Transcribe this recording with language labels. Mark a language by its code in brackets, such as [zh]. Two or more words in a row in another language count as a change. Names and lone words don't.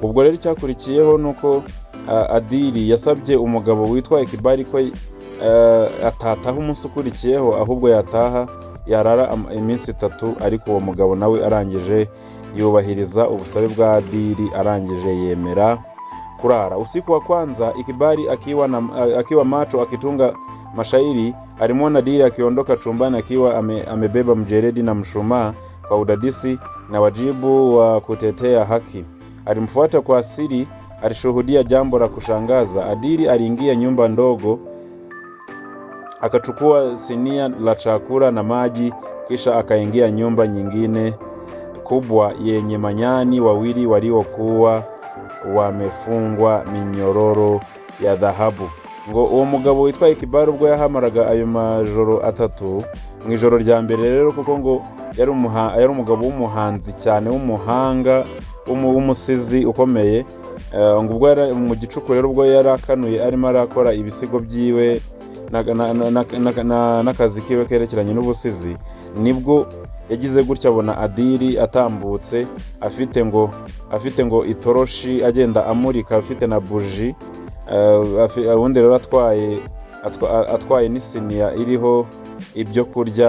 [rw] Ubwo rero icyakurikiyeho nuko Adili yasabye umugabo witwa Ikibali ko atataha umunsi ukurikiyeho, ahubwo yataha yarara iminsi 3, ariko uwo mugabo nawe arangije yubahiriza ubusabe bwa Adili, arangije yemera kurara. [sw] Usiku wa kwanza Ikibali akiwa macho akitunga mashairi, alimwona Adili akiondoka chumbani akiwa amebeba mjeredi na mshumaa kwa udadisi na wajibu wa kutetea haki. Alimfuata kwa siri, alishuhudia jambo la kushangaza. Adili aliingia nyumba ndogo, akachukua sinia la chakula na maji, kisha akaingia nyumba nyingine kubwa yenye manyani wawili waliokuwa wamefungwa minyororo ya dhahabu. [rw] Ngo uwo mugabo witwa Ikibali ubwo yahamaraga ayo majoro 3 mu ijoro rya mbere rero, kuko ngo yari umugabo w'umuhanzi cyane, w'umuhanga, w'umusizi ukomeye. Ngo ubwo yari mu gicuku rero, ubwo yari akanuye arimo arakora ibisigo byiwe n'akazi kiwe kerekeranye n'ubusizi, nibwo yagize gutya abona Adili atambutse afite ngo itoroshi, agenda amurika, afite na buji, ubundi rero atwaye n'isiniya iriho ibyo kurya.